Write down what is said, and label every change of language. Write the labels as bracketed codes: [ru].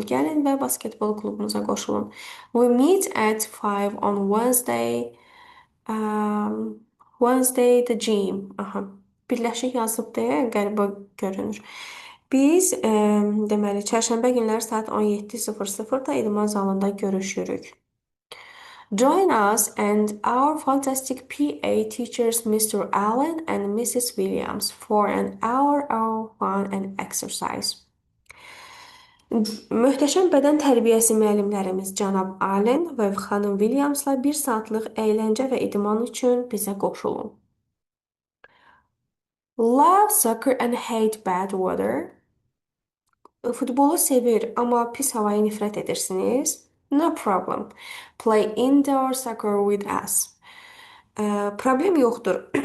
[az] Gəlin və basketbol klubumuza qoşulun. [en] We meet at 5 on Wednesday. Wednesday the gym. [az] Aha. Birləşik yazılıb deyə qəribə görünür. Biz deməli çərşənbə günləri saat 17:00-da idman zalında görüşürük. [en] Join us and our fantastic PA teachers Mr. Allen and Mrs. Williams for an hour of fun and exercise. [az] Möhtəşəm bədən tərbiyəsi müəllimlərimiz cənab Allen və xanım Williamsla 1 saatlıq əyləncə və idman üçün bizə qoşulun. [en] Love soccer and hate bad weather. [az] Futbolu sevir, amma pis havayı nifrət edirsiniz. [en] No problem. Play indoor soccer with us. [az] Problem yoxdur.